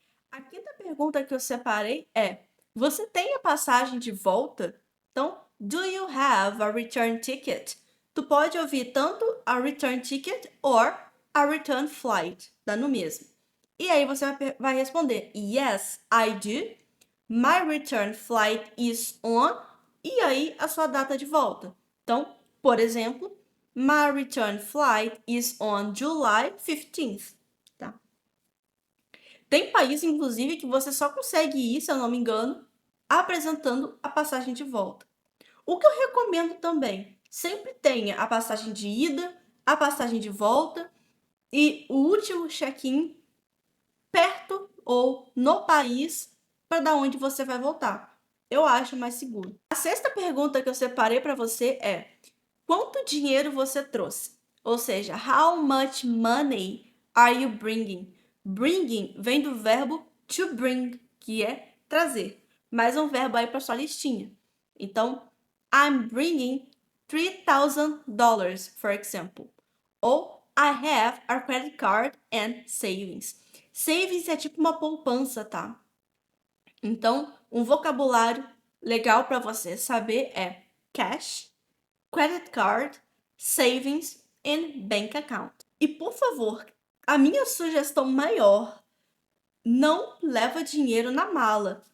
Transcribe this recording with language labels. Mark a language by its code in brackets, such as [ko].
[pt] A quinta pergunta que eu separei é: você tem a passagem de volta? [en] Então, do you have a return ticket? [pt] Tu pode ouvir tanto [en] a return ticket or a return flight, [pt] dá no mesmo. E aí você vai responder: [en] Yes, I do. My return flight is on. [pt] E aí a sua data de volta. Então, por exemplo, [en] my return flight is on July 15th. [pt] Tá? Tem país, inclusive, que você só consegue ir, se eu não me engano, apresentando a passagem de volta. O que eu recomendo também, sempre tenha a passagem de ida, a passagem de volta e o último check-in perto ou no país para da onde você vai voltar. Eu acho mais seguro. A sexta pergunta que eu separei para você é: quanto dinheiro você trouxe? Ou seja, [en] how much money are you bringing? [pt] Bringing vem do verbo to bring, que é trazer. Mais um verbo aí para sua listinha. [en] Então, I'm bringing $3,000, for example. Ou I have a credit card and savings. [pt] Savings é tipo uma poupança, tá? Então, um vocabulário legal para você saber é [en] cash, credit card, savings and bank account. [pt] E por favor, a minha sugestão maior, não leva dinheiro na mala.